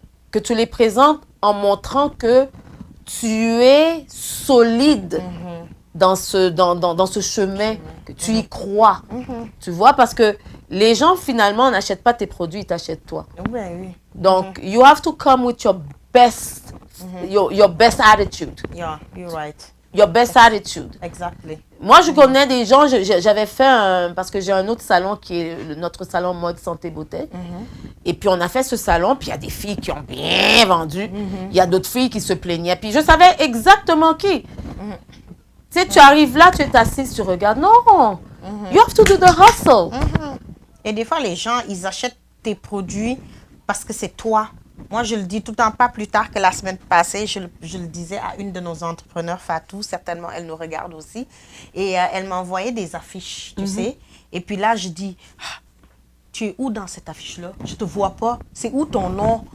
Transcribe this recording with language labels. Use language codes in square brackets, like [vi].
[fr] Que tu les présentes en montrant que tu es solide dans ce chemin, que tu y crois. Tu vois, parce que les gens, finalement, n'achètent pas tes produits, ils t'achètent toi. Oui. [en] Donc, you have to come with your best, your best attitude. Yeah, you're right. your best attitude. Exactly. [fr] Moi, je connais des gens, j'avais fait parce que j'ai un autre salon qui est notre salon mode santé beauté. Et puis, on a fait ce salon, puis il y a des filles qui ont bien vendu. Il y a d'autres filles qui se plaignaient. Puis, je savais exactement qui. Tu sais, tu arrives là, tu es assise, tu regardes. [en] Non, you have to do the hustle. [fr] Et des fois, les gens, ils achètent tes produits parce que c'est toi. Moi, je le dis tout le temps, pas plus tard que la semaine passée, je le disais à une de nos entrepreneurs, Fatou, certainement, elle nous regarde aussi. Et elle m'a envoyé des affiches, tu sais. Et puis là, je dis, ah, tu es où dans cette affiche-là? Je ne te vois pas. C'est où ton nom?